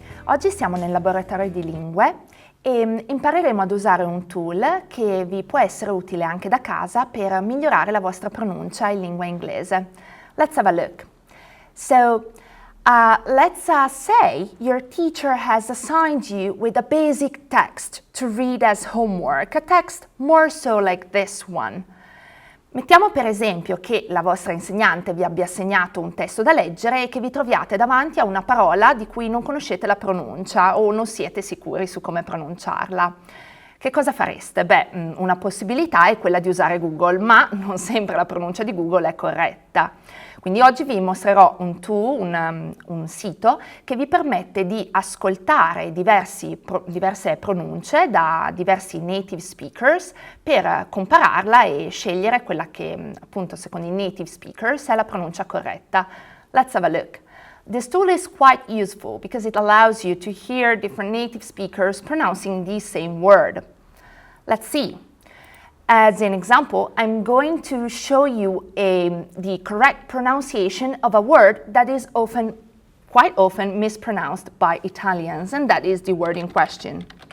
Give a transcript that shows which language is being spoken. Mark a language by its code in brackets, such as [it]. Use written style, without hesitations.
[it] Oggi siamo nel laboratorio di lingue e impareremo ad usare un tool che vi può essere utile anche da casa per migliorare la vostra pronuncia in lingua inglese. [en] Let's have a look. So, let's say your teacher has assigned you with a basic text to read as homework, a text more so like this one. [it] Mettiamo per esempio che la vostra insegnante vi abbia assegnato un testo da leggere e che vi troviate davanti a una parola di cui non conoscete la pronuncia o non siete sicuri su come pronunciarla. Che cosa fareste? Beh, una possibilità è quella di usare Google, ma non sempre la pronuncia di Google è corretta. Quindi oggi vi mostrerò un sito che vi permette di ascoltare diverse pronunce da diversi native speakers per compararla e scegliere quella che, appunto, secondo i native speakers è la pronuncia corretta. [en] Let's have a look. This tool is quite useful because it allows you to hear different native speakers pronouncing the same word. Let's see. As an example, I'm going to show you the correct pronunciation of a word that is quite often mispronounced by Italians, and that is the word in question.